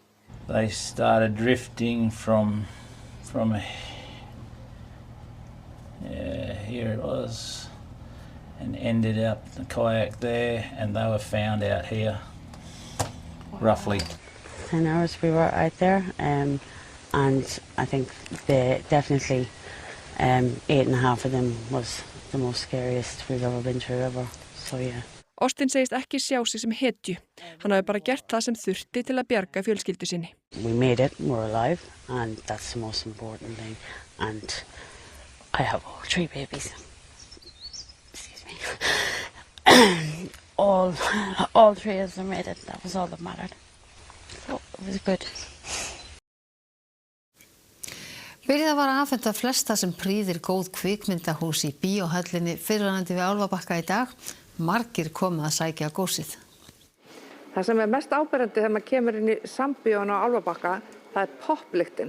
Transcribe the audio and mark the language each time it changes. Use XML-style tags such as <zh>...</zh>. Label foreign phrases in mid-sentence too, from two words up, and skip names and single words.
<en>They started drifting from here it was, and ended up the kayak there, and they were found out here, roughly. 10 hours we were out there, and I think definitely 8.5 of them was the most scariest we've ever been through ever. So yeah.</en> <is>Austin segist ekki sjá sig sem hetju. Hann hafi bara gert það sem þurfti til að bjarga fjölskyldu sinni.</is> <en>We made it, we're alive, and that's the most important thing. And I have all 3 babies. Excuse me. all 3 of them made it. That was all that mattered. So it was good.</en> <is>Byrjað var að afhenda flesta sem prýðir góð kvikmyndahús í Bíóhöllinni fyrrverandi við Álfabakka í dag. Margir koma að sækja gósið. Það sem mest áberandi þegar maður kemur inn í Sambíónu á Álfabakka, það poplyktin.</is>